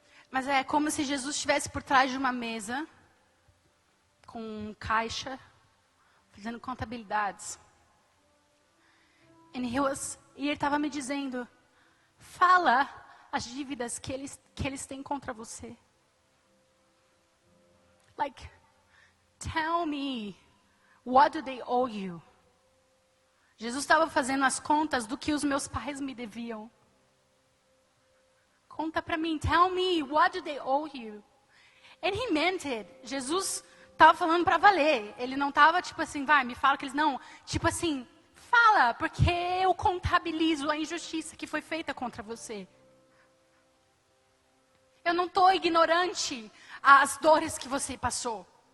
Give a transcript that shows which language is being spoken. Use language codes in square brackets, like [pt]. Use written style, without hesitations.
[pt] Mas é como se Jesus estivesse por trás de uma mesa, com um caixa, fazendo contabilidades. E ele estava me dizendo, fala as dívidas que eles têm contra você. [en] Like, tell me, what do they owe you? [pt] Jesus estava fazendo as contas do que os meus pais me deviam. Conta para mim, [en] tell me, what do they owe you? And he meant it. [pt] Jesus estava falando para valer. Ele não estava tipo assim, vai, me fala que eles não. Tipo assim, fala, porque eu contabilizo a injustiça que foi feita contra você. Eu não estou ignorante às dores que você passou.